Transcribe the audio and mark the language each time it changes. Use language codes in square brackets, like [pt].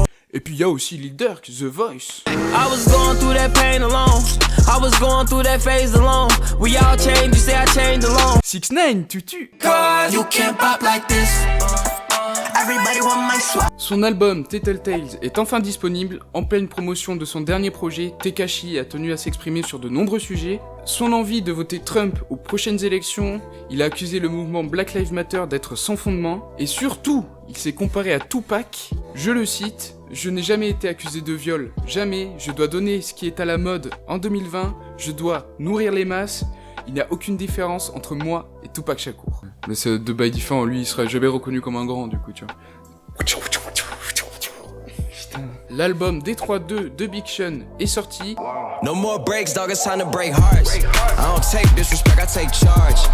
[fr] Et puis il y a aussi Lil Durk, The Voice. [en] I was going through that pain alone. I was going through that phase alone. We all changed, you say I changed alone. 6ix9ine, Tutu. You can't pop like this. Everybody want my swag. [fr] Son album Tattletales est enfin disponible. En pleine promotion de son dernier projet, Tekashi a tenu à s'exprimer sur de nombreux sujets. Son envie de voter Trump aux prochaines élections, il a accusé le mouvement Black Lives Matter d'être sans fondement, et surtout, il s'est comparé à Tupac, je le cite, « Je n'ai jamais été accusé de viol, jamais, je dois donner ce qui est à la mode en 2020, je dois nourrir les masses, il n'y a aucune différence entre moi et Tupac Shakur. » Mais c'est de by different, lui il serait jamais reconnu comme un grand du coup, tu vois. L'album Détroit 2 de Big Sean est sorti. [en] No more breaks, dog, it's time to break hearts. I don't take disrespect, I take charge.